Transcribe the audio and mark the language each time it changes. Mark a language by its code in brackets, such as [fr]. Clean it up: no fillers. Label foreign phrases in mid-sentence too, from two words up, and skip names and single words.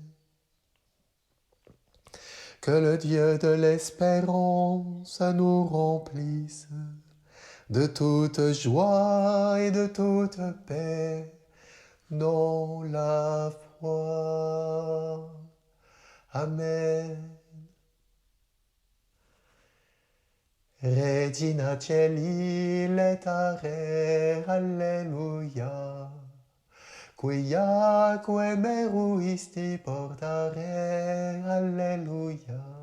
[fr] Que le Dieu de l'espérance nous remplisse de toute joie et de toute paix dans la foi. Amen. [la] Regina Celi letare, alleluia. Quiaque meruisti portare, alleluia.